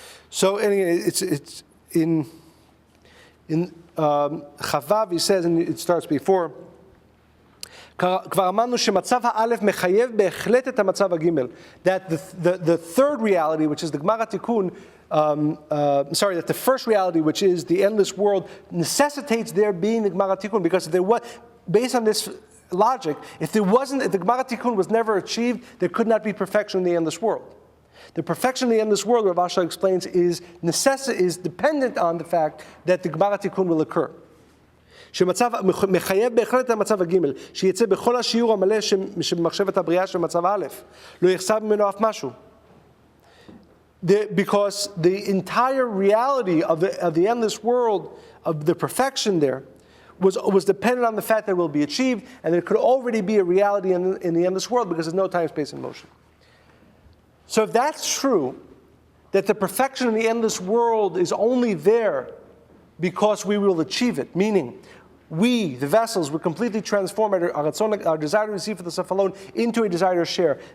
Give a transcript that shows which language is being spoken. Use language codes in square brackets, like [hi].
[en] So anyway, it's in Chavav, he says, and it starts before, that the third reality, which is the Gemara Tikkun, that the first reality, which is the endless world, necessitates there being the Gemara Tikkun, because if there was, based on this logic, if the Gemara Tikkun was never achieved, there could not be perfection in the endless world. The perfection in the endless world, Rav Ashlag explains, is dependent on the fact that the Gemara Tikkun will occur. [he] מחייב בהחלט המצב הג' שיצא בכל השיעור המלא שבמחשבת הבריאה של מצב א', לא יחסר ממנו אף משהו. [en] Because the entire reality of the endless world, of the perfection there, was dependent on the fact that it will be achieved, and there could already be a reality in the endless world because there's no time, space, and motion. So if that's true, that the perfection in the endless world is only there because we will achieve it, meaning we, the vessels, will completely transform our desire to receive for the self alone into a desire to share.